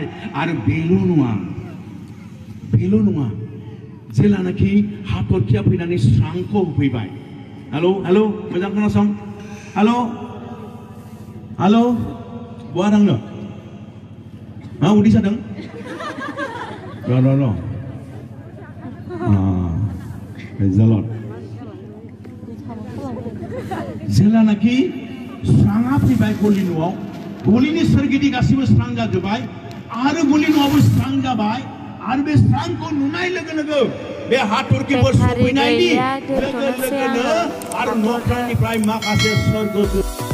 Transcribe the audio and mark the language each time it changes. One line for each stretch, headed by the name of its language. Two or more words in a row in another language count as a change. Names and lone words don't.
Bodo: आरो बेल' नङा, जेलानाखि हाथरखिया फैनानै स्रांखौ होफैबाय।
English: hello hello
Bodo: मोजां खोनासं।
English: hello hello
Bodo: बहा थांनो? मा उदै सादों?
English: No. Praise the Lord.
Bodo: जेलानाखि स्राङा फैबाय गलि न'आव, गलिनि सोरगिदिं गासिबो स्रां जाजोब्बाय आरो गलि न'आवबो स्रां जाबाय आरो बे स्रांखौ नुनाय लोगो लोगो बे हाथरखिफोर सफैनायनि लोगो लोगोनो आरो नख्रांनिफ्राय माखासे सोरगो